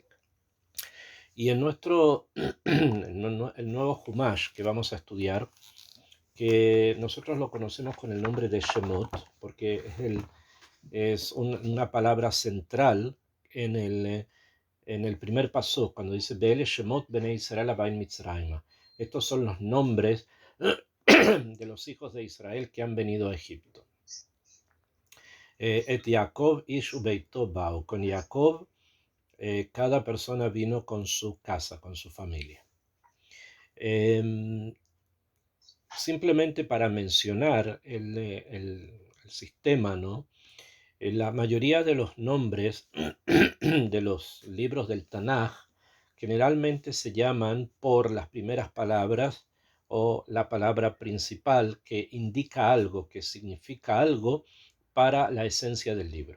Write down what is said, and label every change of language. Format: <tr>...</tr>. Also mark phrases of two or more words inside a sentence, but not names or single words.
<es>Y en el nuevo Humash que vamos a estudiar, que nosotros lo conocemos con el nombre de Shemot, porque es una palabra central en el primer paso, cuando dice</es> <he>Be'ele Shemot Bnei Israel Abain Mitzrayim.</he> <es>Estos son los nombres de los hijos de Israel que han venido a Egipto.</es> <he>Et Yaakov ish ubeito ba'u.</he> <es>Con Jacob, cada persona vino con su casa, con su familia. Simplemente para mencionar el sistema, ¿no? La mayoría de los nombres de los libros del Tanaj generalmente se llaman por las primeras palabras o la palabra principal que indica algo, que significa algo para la esencia del libro.</es>